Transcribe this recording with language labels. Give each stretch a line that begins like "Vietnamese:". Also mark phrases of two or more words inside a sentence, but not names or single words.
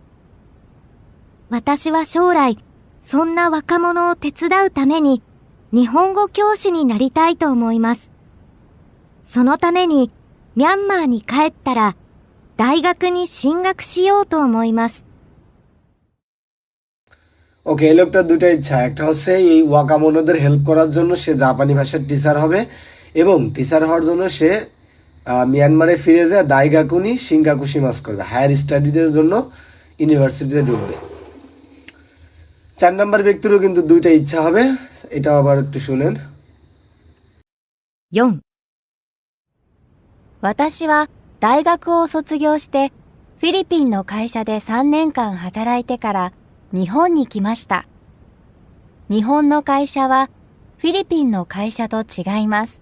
Japanese: 私は将来、そんな若者を手伝うために日本語教師になりたいと思います。そのためにミャンマーに帰ったら大学に進学しようと思います。
Bangla: ওকে, এই লোকটার 2টা ইচ্ছা। একটা হচ্ছে এই ওয়াকামোনোদের হেল্প করার জন্য সে জাপানি ভাষার টিচার হবে, এবং টিচার হওয়ার জন্য সে মিয়ানমারে ফিরে যায়
Japanese: 大学に 進学します
Bangla: করবে,
English: higher studies
Bangla: জন্য ইউনিভার্সিটিতে ঢুকবে। 4 নাম্বার ব্যক্তিরও কিন্তু 2টা ইচ্ছা হবে, এটা আবার একটু শুনেন।
Japanese: 4、私は大学を卒業してフィリピンの会社で3年間働いてから日本に来ました。日本の会社はフィリピンの会社と違います。